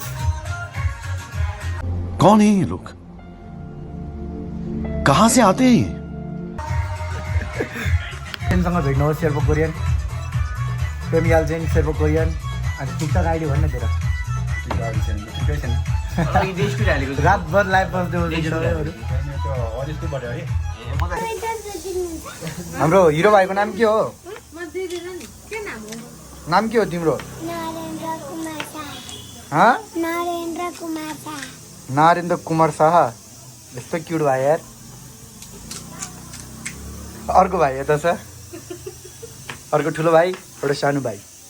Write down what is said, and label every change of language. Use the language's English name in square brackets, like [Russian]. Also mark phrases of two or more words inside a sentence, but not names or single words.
[Hindi] कौन है ये लोग कहाँ से आते हैं ये [Nepali] सँग भेट्नुहोस् शेर्पा कोरियन प्रेमियाल चाहिँ शेर्पा कोरियन अनि टिकटक आइडी भन्नु तेरो रातभर लाइभ बस्दै हाम्रो हिरो भाइको नाम के हो नाम के हो तिम्रो नारेन्द्र कुमार शाह यस्तो क्युट भाइ यार अर्को भाइ यता छ अर्को ठुलो भाइ एउटा सानो भाइ